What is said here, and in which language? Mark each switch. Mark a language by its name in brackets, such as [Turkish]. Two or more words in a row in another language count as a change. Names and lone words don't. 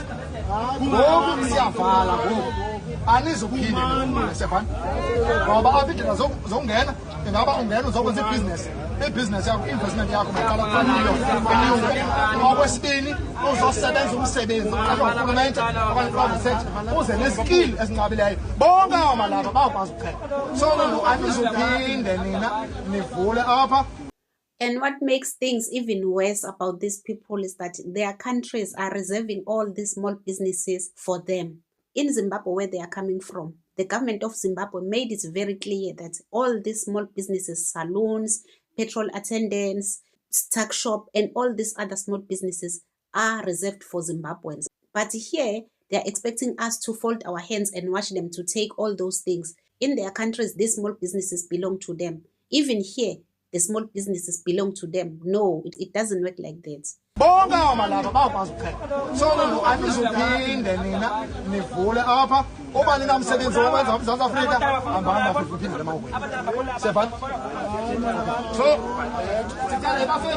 [Xhosa] Ngoku siyavala ngoku anizuphinde sepha ngoba apha indlela zokungena ingaba ungena uzokwenza ibhizinesi yakho, investment yakho maqala kufanele. Okwesibini uzosebenza umsebenzi urhulumente okanye [English] private sector [Xhosa] uze neskill ezinqabileyo, bonke amalapha bayakwazi ukucheba. So anizuphinde nina nivule apha. [English] And what makes things even worse about these people is that their countries are reserving all these small businesses for them. In Zimbabwe, where they are coming from, the government of Zimbabwe made it very clear that all these small businesses, salons, petrol attendants, tuck shop, and all these other small businesses are reserved for Zimbabweans. But here, they are expecting us to fold our hands and watch them to take all those things. In their countries, these small businesses belong to them. Even here, the small businesses belong to them. No, it doesn't work like that. [Xhosa] Bonke amalapha bayakwazi ukucheba. So anizuphinde nina nivule apha. Uba ninamsebenzi wokwenza eMzantsi Afrika, hambani bafethu uphinde lemawukwenu. Siyabhani? So sicela bafethu.